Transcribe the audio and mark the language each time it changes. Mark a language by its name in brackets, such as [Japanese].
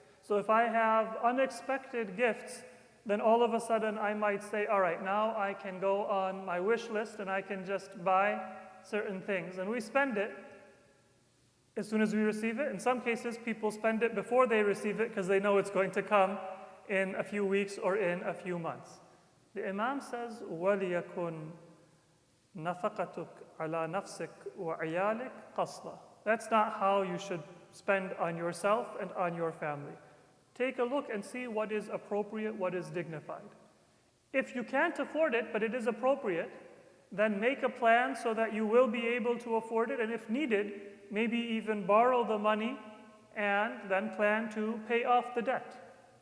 [English] So if I have unexpected gifts, then all of a sudden I might say, all right, now I can go on my wish list and I can just buy certain things. And we spend it as soon as we receive it. In some cases, people spend it before they receive it because they know it's going to come in a few weeks or in a few months. [Arabic] The Imam says, وَلِيَكُنْ نَفَقَتُكَ عَلَى نَفْسِكَ وَعِيَالِكَ قَصْدًا. [English] That's not how you should spend on yourself and on your family. Take a look and see what is appropriate, what is dignified. If you can't afford it, but it is appropriate, then make a plan so that you will be able to afford it, and if needed, maybe even borrow the money and then plan to pay off the debt.